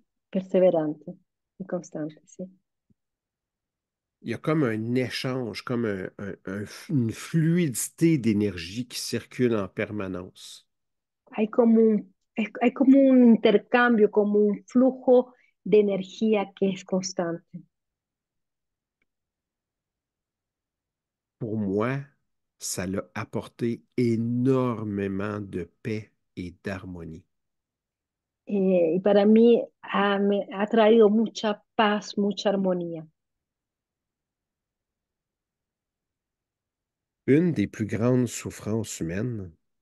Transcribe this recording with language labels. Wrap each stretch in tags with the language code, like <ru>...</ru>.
<es>perseverante y constante, ¿sí?</es> <fr>Il y a comme un échange, comme une fluidité d'énergie qui circule en permanence.</fr> <es>Hay como un intercambio, como un flujo de energía que es constante.</es> <fr>Pour moi, ça l'a apporté énormément de paix et d'harmonie.</fr> <es>Y para mí me ha traído mucha paz, mucha armonía.</es> <fr>Une des plus grandes souffrances humaines,</fr>